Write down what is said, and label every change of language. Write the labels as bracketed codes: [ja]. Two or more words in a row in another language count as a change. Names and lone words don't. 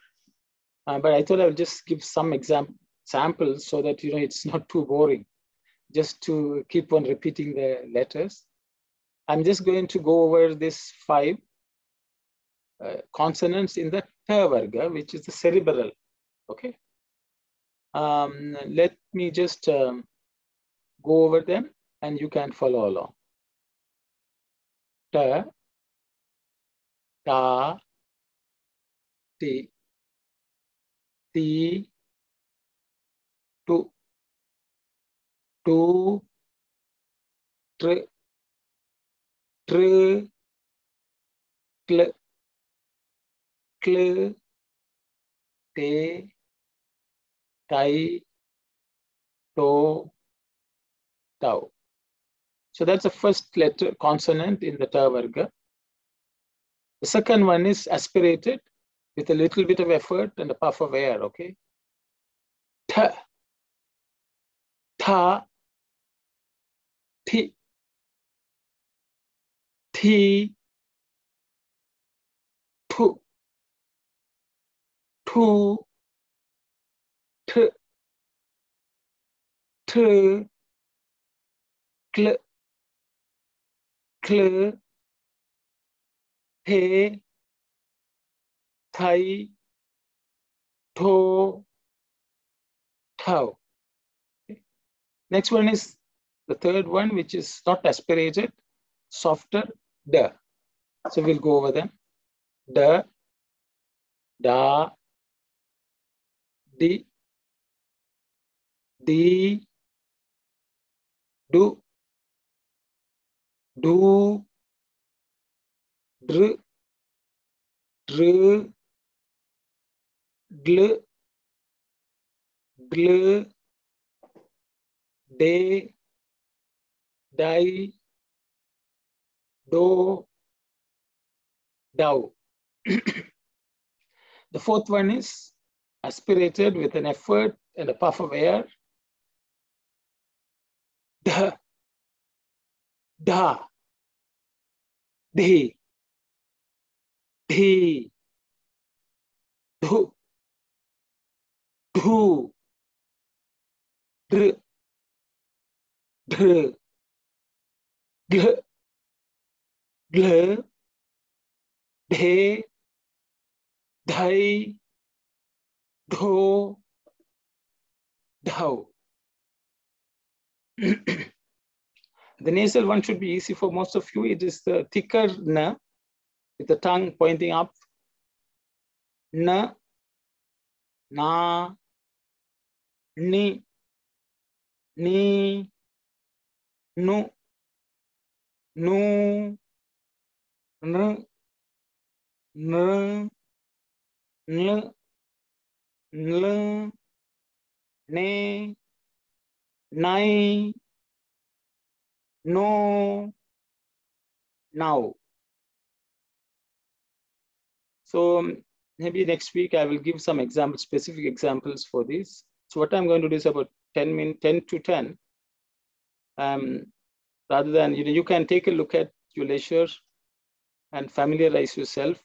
[en] But I thought I will just give some samples so that, you know, it's not too boring, just to keep on repeating the letters. I'm just going to go over these 5 consonants in the ta varga, which is the cerebral. Okay. Let me just go over them and you can follow along. [sa] Ta, ta, ti, ti, tu, tu, tr, tr, kl, kl, te, tai, to, tau. [en] So that's the first letter consonant in the ta varga. The second one is aspirated with a little bit of effort and a puff of air. [sa] Okay. Ta, tha, thi, thi, thu, thu, th, th, kl, kl, the, thai, tho, thou. [en] Okay. Next one is the third one, which is not aspirated, softer, da. So we'll go over them. [sa] Da, da, di, di, do, do, dr, dr, gl, gl, de, die, do, dou. [en] The fourth one is aspirated with an effort and a puff of air. [sa] Da, da, de, de, do, do, dr, dr, gl, gl, de, die, do, dou. [en] The nasal one should be easy for most of you. It is the thicker na, with the tongue pointing up. [sa] Na, na, ni, ni, nu, nu, n, n, n, nl, ne, nai, no, now. [en] So maybe next week I will give some examples, specific examples for this. So what I'm going to do is about 10 to 10. Rather than, you can take a look at your leisure and familiarize yourself.